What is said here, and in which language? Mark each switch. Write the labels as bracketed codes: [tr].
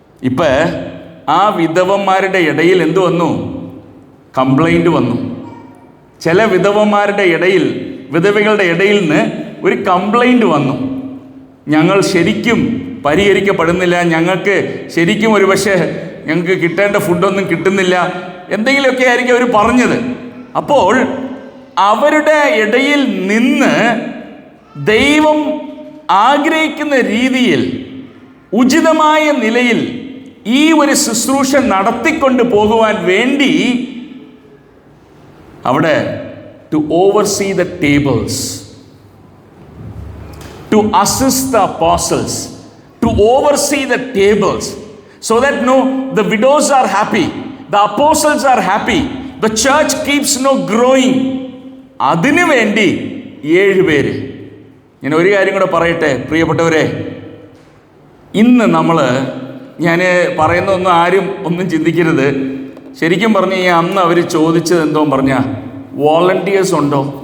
[ml] ഇപ്പം ആ വിധവന്മാരുടെ ഇടയിൽ എന്തു വന്നു? കംപ്ലൈൻറ്റ് വന്നു. ചില വിധവകളുടെ ഇടയിൽ നിന്ന് ഒരു കംപ്ലൈൻറ്റ് വന്നു, ഞങ്ങൾ ശരിക്കും പരിഹരിക്കപ്പെടുന്നില്ല, ഞങ്ങൾക്ക് ശരിക്കും ഒരു പക്ഷേ ഞങ്ങൾക്ക് കിട്ടേണ്ട ഫുഡൊന്നും കിട്ടുന്നില്ല, എന്തെങ്കിലുമൊക്കെ ആയിരിക്കും അവർ പറഞ്ഞത്. അപ്പോൾ അവരുടെ ഇടയിൽ നിന്ന് ദൈവം ആഗ്രഹിക്കുന്ന രീതിയിൽ ഉചിതമായ നിലയിൽ ഈ ഒരു ശുശ്രൂഷ നടത്തിക്കൊണ്ട് പോകുവാൻ വേണ്ടി അവിടെ [en] to oversee the tables, to assist the apostles, to oversee the tables, so that the widows are happy, the apostles are happy, the church keeps growing. [ml] അതിനു വേണ്ടി 7 പേര്. ഞാൻ ഒരു കാര്യം കൂടെ പറയട്ടെ പ്രിയപ്പെട്ടവരെ, ഇന്ന് ഞാൻ പറയുന്നതൊന്നും ആരും ഒന്നും ചിന്തിക്കരുത്. ശരിക്കും പറഞ്ഞു കഴിഞ്ഞാൽ അന്ന് അവർ ചോദിച്ചത് എന്തോ പറഞ്ഞാൽ വോളണ്ടിയേഴ്സ് ഉണ്ടോ?